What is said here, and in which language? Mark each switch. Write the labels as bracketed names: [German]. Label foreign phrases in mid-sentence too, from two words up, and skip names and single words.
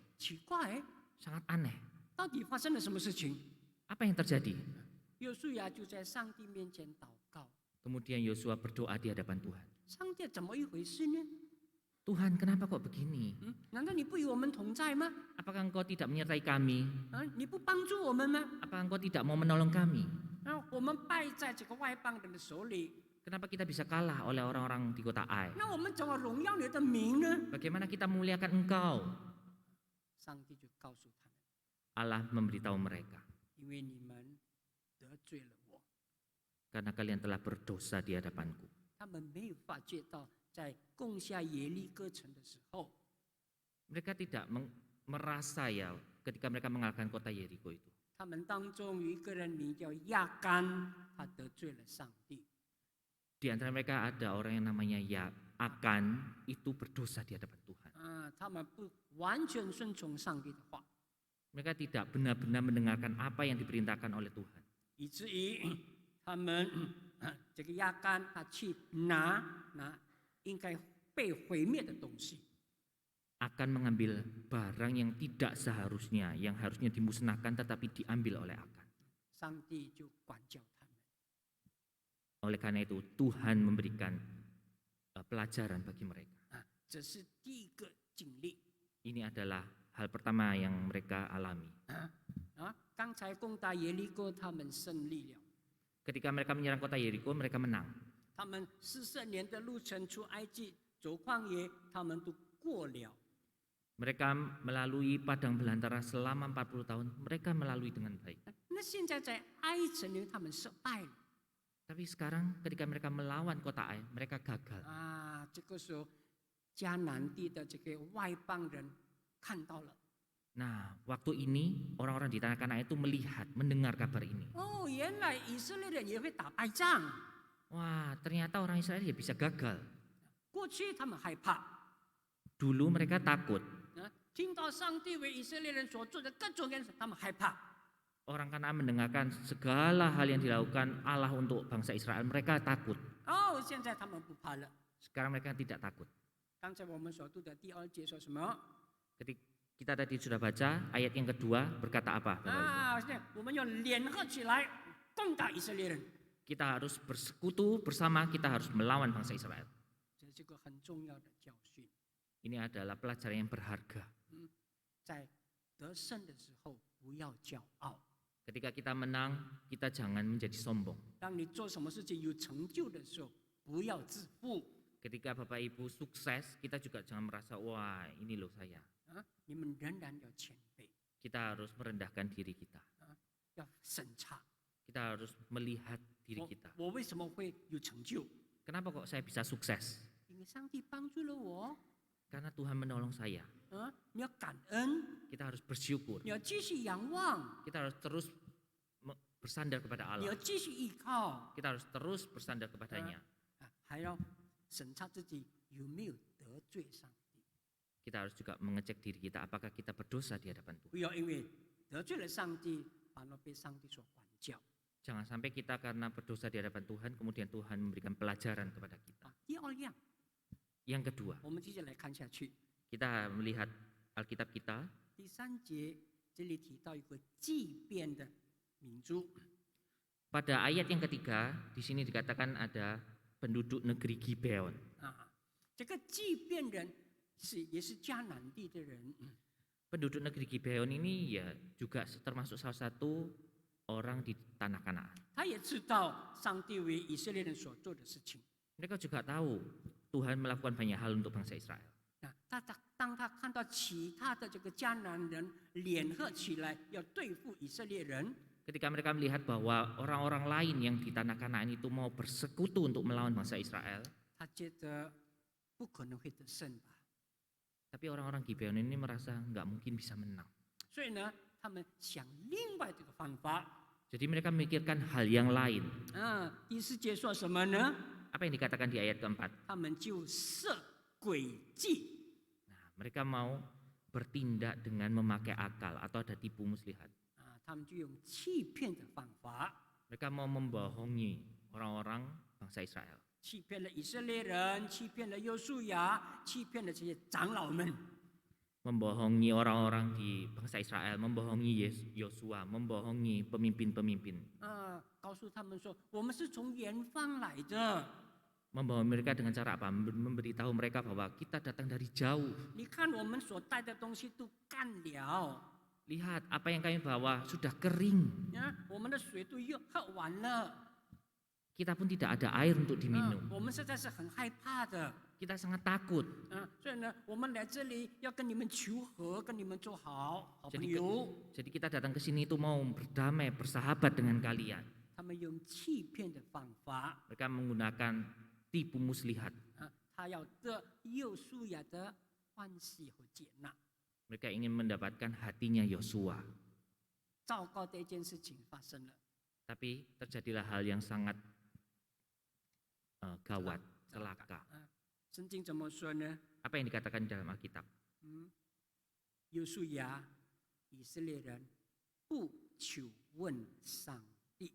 [Chinese] 奇怪， [Indonesian] Sangat aneh. [Chinese] 到底发生了什么事情？ [Indonesian] Apa yang terjadi? [Chinese] 约书亚就在上帝面前祷告， [Indonesian] Kemudian Yosua berdoa di hadapan Tuhan. [Chinese] 上帝怎么一回事呢？ [Indonesian] Tuhan, kenapa kok begini? [Chinese] 难道你不与我们同在吗？ [Indonesian] Apakah engkau tidak menyertai kami? [Chinese] 你不帮助我们吗？ [Indonesian] Apakah engkau tidak mau menolong kami? [Chinese] 我们败在这个外邦人的手里， [Indonesian] Kenapa kita bisa kalah oleh orang-orang di kota Ai? [Chinese] 那我们怎么荣耀你的名呢？ [Indonesian] Bagaimana kita memuliakan engkau? [Chinese] 上帝就告诉他们， [Indonesian] Allah memberitahu mereka. [Chinese] 因为你们得罪了我， [Indonesian] Karena kalian telah berdosa di hadapanku. [Chinese] 他们没有发觉到，在攻下耶利哥城的时候， [Indonesian] Mereka tidak merasa ya ketika mereka mengalahkan kota Yeriko itu. [Chinese] 他们当中有一个人名叫亚干，他得罪了上帝。 [Indonesian] Di antara mereka ada orang yang namanya Akan, itu berdosa di hadapan Tuhan. [Chinese] 他们不完全顺从上帝的话， [Indonesian] Mereka tidak benar-benar mendengarkan apa yang diperintahkan oleh Tuhan. [Chinese] 以至于他们这个亚干他去拿应该被毁灭的东西， [Indonesian] Akan mengambil barang yang tidak seharusnya, yang harusnya dimusnahkan tetapi diambil oleh Akan. [Chinese] 上帝就管教他们。 [Indonesian] Oleh karena itu Tuhan memberikan pelajaran bagi mereka. [Chinese] 这是第一个经历。 [Indonesian] Ini adalah hal pertama yang mereka alami. [Chinese] 刚才攻打耶利哥，他们胜利了。 [Indonesian] Ketika mereka menyerang kota Yeriko, mereka menang. [Chinese] 他们40年的路程出埃及，走旷野，他们都过了。 [Indonesian] Mereka melalui padang belantara selama 40 tahun, mereka melalui dengan baik. [Chinese] 那现在在埃城里，他们失败了。 [Indonesian] Tapi sekarang ketika mereka melawan kota Ai, mereka gagal. [Chinese] 这个时候迦南地的这个外邦人看到了， [Indonesian] Nah, waktu ini orang-orang di tanah Kanaan itu melihat, mendengar kabar ini. [Chinese] 原来以色列人也会打败仗。 [Indonesian] Wah, ternyata orang Israel ya bisa gagal. [Chinese] 过去他们害怕， [Indonesian] Dulu mereka takut. [Chinese] 听到上帝为以色列人所做的各种人，他们害怕。 [Indonesian] Orang Kanaan mendengarkan segala hal yang dilakukan Allah untuk bangsa Israel, mereka takut. [Chinese] 哦，现在他们不怕了。 [Indonesian] Sekarang mereka tidak takut. [Chinese] 刚才我们所读的第2节说什么？ [Indonesian] Ketika kita tadi sudah baca ayat yang kedua berkata apa, Bapak Ibu? [Chinese] 啊，是我们要联合起来攻打以色列人， [Indonesian] Kita harus bersekutu bersama, kita harus melawan bangsa Israel. [Chinese] 这是个很重要的教训。 [Indonesian] Ini adalah pelajaran yang berharga. [Chinese] 在得胜的时候，不要骄傲。 [Indonesian] Ketika kita menang, kita jangan menjadi sombong. [Chinese] 当你做什么事情有成就的时候，不要自负 [Indonesian] Ketika Bapak Ibu sukses, kita juga jangan merasa, wah ini loh saya. [Chinese] 啊！你们仍然要谦卑， [Indonesian] Kita harus merendahkan diri kita. [Chinese] 要审查 [Indonesian] Kita harus melihat diri [Chinese] 我 [Indonesian] kita. [Chinese] 我为什么会有成就？ [Indonesian] Kenapa kok saya bisa sukses? [Chinese] 因为上帝帮助了我 [Indonesian] Karena Tuhan menolong saya. [Chinese] 啊！你要感恩， [Indonesian] Kita harus bersyukur. [Chinese] 你要继续仰望， [Indonesian] Kita harus terus bersandar kepada [Chinese] 你要 [Indonesian] Allah. [Chinese] 继续依靠 [Indonesian] Kita harus terus bersandar kepadanya. 啊！ [Chinese] 还要审查自己有没有得罪上帝， [Indonesian] Kita harus juga mengecek diri kita apakah kita berdosa di hadapan Tuhan. [Chinese] 不要因为得罪了上帝，反而被上帝所管教 [Indonesian] Jangan sampai kita karena berdosa di hadapan Tuhan kemudian Tuhan memberikan pelajaran kepada kita. [Chinese] 啊！第二样， [Indonesian] Yang kedua, [Chinese] 我们接下来看下去， [Indonesian] kita melihat Alkitab kita. [Chinese] 第3节这里提到一个祭变的民族。 [Indonesian] Pada ayat yang ketiga, di sini dikatakan ada penduduk negeri Gibeon. [Chinese] 啊，这个祭变人也是迦南地的人， [Indonesian] Penduduk negeri Gibeon ini ya juga termasuk salah satu orang di tanah Kanaan. [Chinese] 他也知道上帝为以色列人所做的事情。 [Indonesian] Mereka juga tahu Tuhan melakukan banyak hal untuk bangsa Israel. [Chinese] 啊，当他看到其他的这个迦南人联合起来要对付以色列人， [Indonesian] Ketika mereka melihat bahwa orang-orang lain yang di tanah Kanaan itu mau bersekutu untuk melawan bangsa Israel, [Chinese] 他觉得不可能会得胜吧， [Indonesian] tapi orang-orang Gibeon ini merasa nggak mungkin bisa menang. [Chinese] 所以呢，他们想另外这个方法。 [Indonesian] Jadi mereka memikirkan hal yang lain. [Chinese] 啊，第4节说什么呢？ [Indonesian] Apa yang dikatakan di ayat keempat? [Chinese] 他们就设诡计， [Indonesian] Nah, mereka mau bertindak dengan memakai akal atau ada tipu muslihat. [Chinese] 啊，他们就用欺骗的方法， [Indonesian] Mereka mau membohongi orang-orang bangsa Israel. [Chinese] 欺骗了以色列人，欺骗了约书亚，欺骗了这些长老们。 [Indonesian] Membohongi orang-orang di bangsa Israel, membohongi Yosua, membohongi pemimpin-pemimpin. [Chinese] 告诉他们说，我们是从远方来的。 [Indonesian] Membohongi mereka dengan cara apa? Memberitahu mereka bahwa kita datang dari jauh. [Chinese] 你看我们所带的东西都干了， [Indonesian] Lihat apa yang kami bawa sudah kering. [Chinese] 啊，我们的水都又喝完了， [Indonesian] Kita pun tidak ada air untuk diminum. [Chinese] 我们实在是很害怕的。 [Indonesian] Kita sangat takut. [Chinese] 所以呢，我们来这里要跟你们求和，跟你们做好朋 [Indonesian] Jadi, [Chinese] 友。 [Indonesian] jadi kita datang ke sini itu mau berdamai, bersahabat dengan kalian. [Chinese] 他们用欺骗的方法， [Indonesian] Mereka menggunakan tipu muslihat. [Chinese] 他要得约书亚的欢喜和接纳。 [Indonesian] Mereka ingin mendapatkan hatinya Yosua. [Chinese] 糟糕的一件事情发生了， [Indonesian] Tapi terjadilah hal yang sangat gawat, celaka. [Chinese] 圣经怎么说呢？ [Indonesian] Apa yang dikatakan di dalam Alkitab? [Chinese] 约书亚以色列人不求问上帝，